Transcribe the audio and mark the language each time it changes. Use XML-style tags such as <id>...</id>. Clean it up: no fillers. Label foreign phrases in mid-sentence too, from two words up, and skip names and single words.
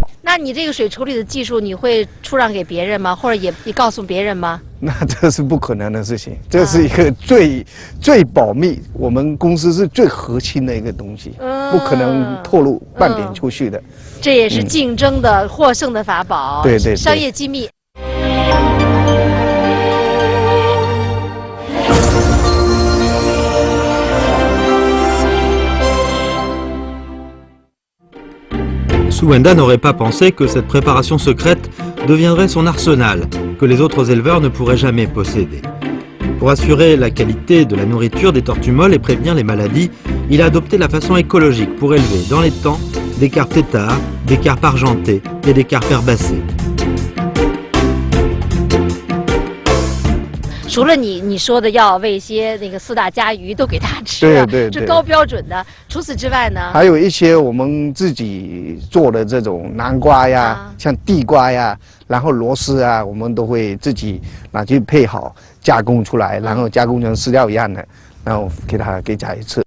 <zh>那你这个水处理的技术，你会出让给别人吗？或者也告诉别人吗？那这是不可能的事情，这是一个最保密，我们公司是最核心的一个东西，不可能透露半点出去的。这也是竞争的获胜的法宝，对对，商业机密。</zh> <fr>Souwenda n'aurait pas pensé que cette préparation secrète deviendrait son arsenal, que les autres éleveurs ne pourraient jamais posséder. Pour assurer la qualité de la nourriture des tortues molles et prévenir les maladies, il a adopté la façon écologique pour élever dans les temps des carpes têtards, des carpes argentées et des carpes herbacées.</fr> <zh>除了你说的要喂一些那个4大家鱼都给它吃，是高标准的。除此之外呢，还有一些我们自己做的这种南瓜呀，像地瓜呀，然后螺丝啊，我们都会自己拿去配好，加工出来，然后加工成饲料一样的，然后给甲鱼吃。</zh>